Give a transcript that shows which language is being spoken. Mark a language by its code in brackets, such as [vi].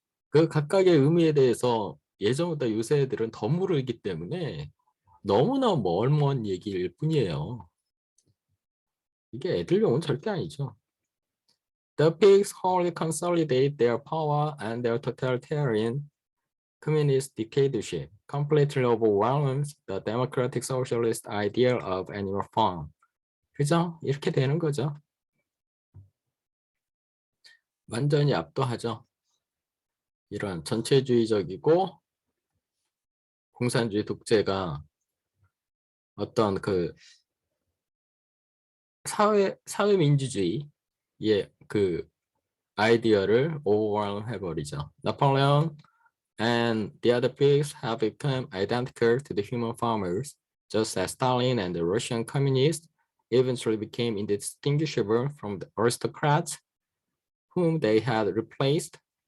[ko] 그 각각의 의미에 대해서 예전보다 요새 애들은 더 모르기 때문에 너무나 멀먼 얘기일 뿐이에요. 이게 애들용은 절대 아니죠. [en] The pigs wholly consolidate their power and their totalitarian communist dictatorship completely overwhelms the democratic socialist ideal of animal farm. [ko] 그죠? 이렇게 되는 거죠. 완전히 압도하죠. 이런 전체주의적이고 공산주의 독재가 어떤 그 사회민주주의의 그 아이디어를 overwhelm 해버리죠. [en] Napoleon and the other pigs have become identical to the human farmers, just as Stalin and the Russian communists eventually became indistinguishable from the aristocrats whom they had replaced.